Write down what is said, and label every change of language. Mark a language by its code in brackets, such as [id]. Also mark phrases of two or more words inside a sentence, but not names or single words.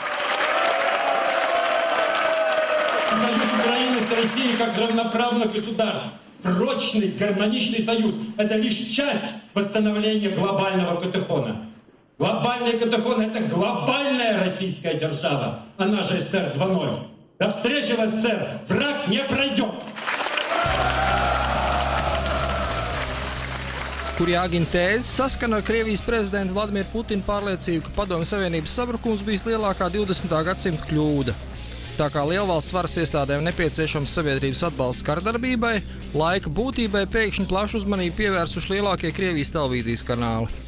[ru] Союз Украины с Россией как равноправных государств, прочный, гармоничный союз – это лишь часть восстановления глобального катехона. Глобальный катехон – это глобальная российская держава, она же СССР 2.0. До встречи в СССР враг не пройдет. [lv] Kurjagina tēze saskana ar Krievijas prezidenta Vladimira Putina pārliecību, ka Padomju Savienības sabrukums bijis lielākā 20. gadsimta kļūda. Tā kā lielvalsts varas iestādēm nepieciešams sabiedrības atbalsts karadarbībai, Laika būtībai pēkšņi plašu uzmanību pievērsuši lielākie Krievijas televīzijas kanāli.